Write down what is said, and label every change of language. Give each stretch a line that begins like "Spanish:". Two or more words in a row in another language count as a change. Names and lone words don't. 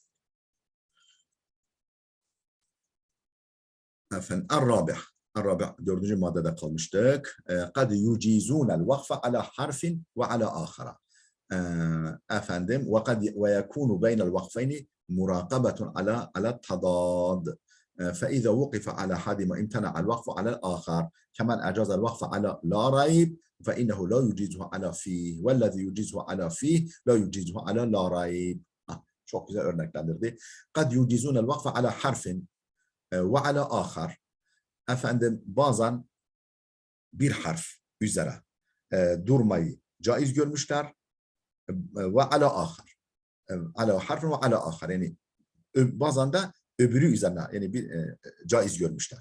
Turkish: Efendim, Ar-Rabi' dördüncü maddede kalmıştık.
Arabic: قد يجيزون الوقف على حرف وعلى آخر. Efendim, ويكون بين الوقفين مراقبة على التضاد. فإذا وقف على حد ما امتنع الوقف على الآخر كمن أجاز الوقف على لا ريب فإنه لا يجيزه على فيه والذي يجيزه على فيه لا يجيزه على لا ريب.
Turkish: Çok güzel örneklendirdi.
Arabic: قد يجيزون الوقف على حرف وعلى آخر.
Turkish: Efendim bazen bir harf üzere durmayı caiz görmüşler
Arabic: وعلى آخر. على حرف وعلى آخر.
Turkish: Yani bazen de öbürü üzerine yani bir caiz görmüşler.